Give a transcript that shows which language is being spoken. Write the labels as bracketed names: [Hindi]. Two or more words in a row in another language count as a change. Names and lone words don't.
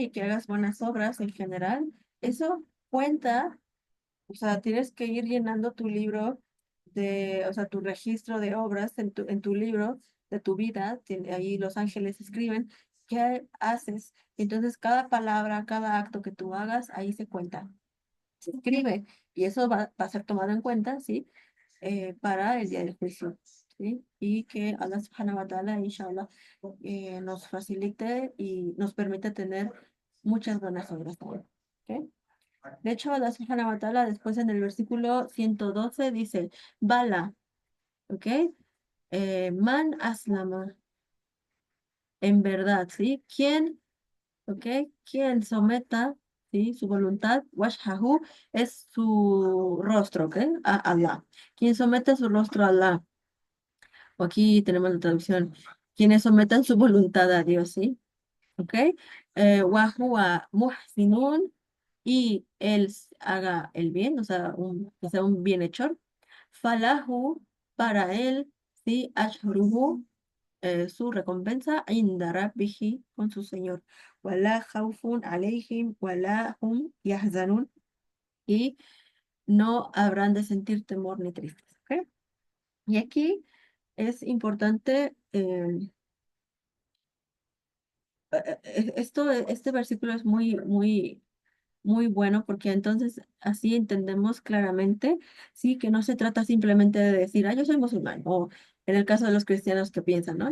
[Spanish] Y que hagas buenas obras en general. Eso cuenta, o sea, tienes que ir llenando tu libro o sea, tu registro de obras en tu libro de tu vida. Ahí los ángeles escriben qué haces. Entonces, cada palabra, cada acto que tú hagas, ahí se cuenta, se escribe. Y eso va a ser tomado en cuenta, ¿sí? Para el día del juicio, ¿sí? Y que [Arabic] الله سبحانه وتعالى، إن شاء الله, [Spanish] nos facilite y nos permita tener muchas buenas obras también. ¿Ok? De hecho, [Arabic] الله سبحانه وتعالى [Spanish] después en el versículo 112 dice, Bala, ¿ok? [Arabic] من أسلم, [Spanish] en verdad, ¿sí? ¿Quién, ok? Quien someta, ¿sí? Su voluntad, wajhahu, es su rostro, ¿ok? A Allah. Quien someta su rostro a Allah. O aquí tenemos la traducción. Quienes sometan su voluntad a Dios, ¿sí? ¿Ok? [Arabic] وهو محسن, [Spanish] y él haga el bien, o sea, que sea un bienhechor. Falahu, para él, ¿sí? Ashruhu, su recompensa, [Arabic] عند ربه, [Spanish] con su Señor. [Arabic] ولا خوف عليهم ولا هم يحزنون, [Spanish] y no habrán de sentir temor ni tristeza. ¿Ok? Y aquí es importante, este versículo es muy bueno porque entonces así entendemos claramente, sí, que no se trata simplemente de decir, yo soy musulmán, o en el caso de los cristianos que piensan, ¿no?